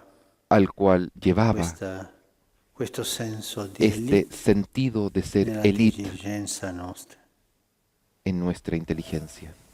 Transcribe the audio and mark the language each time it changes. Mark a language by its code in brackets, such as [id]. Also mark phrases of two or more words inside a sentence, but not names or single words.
[es] al cual llevaba [it] questo senso di [es] este elite sentido de ser [it] nella élite diligenza nostra. [es] en nuestra inteligencia.